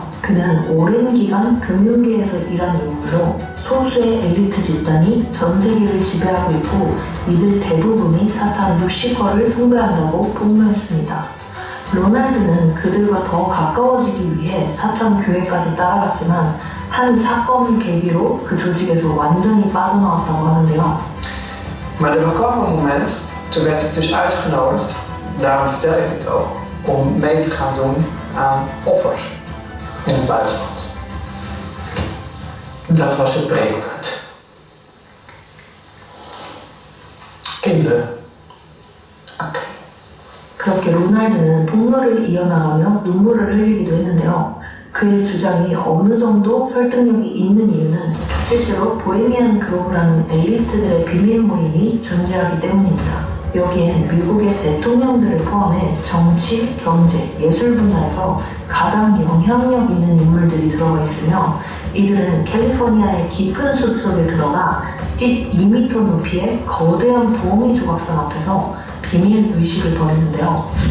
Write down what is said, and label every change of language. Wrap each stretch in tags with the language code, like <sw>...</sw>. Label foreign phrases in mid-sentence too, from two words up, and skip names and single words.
<ko>그는 오랜 기간 금융계에서 일한 인물로 소수의 엘리트 집단이 전 세계를 지배하고 있고 이들 대부분이 사탄 루시퍼를 숭배한다고 폭로했습니다. 로널드는 그들과 더 가까워지기 위해 사탄 교회까지 따라갔지만 한 사건을 계기로 그 조직에서 완전히 빠져나왔다고 하는데요.</ko> <nl>Maar er kwam een moment, toen werd ik dus uitgenodigd, daarom vertel ik het ook, om mee te gaan doen aan offers in het buitenland. Dat was het breekpunt. Kinderen. Oké.</nl> <ko>그렇게 로날드는 폭로를 이어나가며 눈물을 흘리기도 했는데요. 그의 주장이 어느 정도 설득력이 있는 이유는 실제로 보헤미안 그로브라는 엘리트들의 비밀 모임이 존재하기 때문입니다. 여기엔 미국의 대통령들을 포함해 정치, 경제, 예술 분야에서 가장 영향력 있는 인물들이 들어가 있으며 이들은 캘리포니아의 깊은 숲속에 들어가 12m 높이의 거대한 부엉이 조각상 앞에서 비밀 의식을 벌이는데요.</ko>